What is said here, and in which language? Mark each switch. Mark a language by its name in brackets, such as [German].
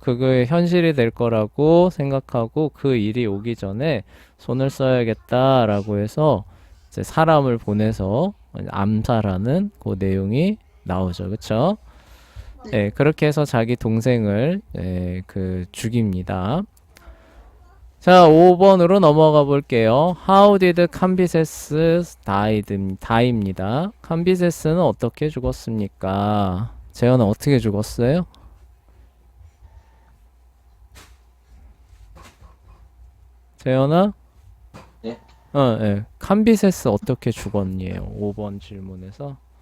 [Korean] 그게 현실이 될 거라고 생각하고 그 일이 오기 전에 손을 써야겠다라고 해서 이제 사람을 보내서 암살하는 그 내용이 나오죠. 그쵸? 네, 그렇게 해서 자기 동생을 죽입니다. 자, 5번으로 넘어가 볼게요. [English] How did Cambyses die입니다. [Korean] 캄비세스는 어떻게 죽었습니까? 재현은 어떻게 죽었어요? 재현아? 네? 네. 캄비세스 어떻게 죽었니에요? 5번 질문에서.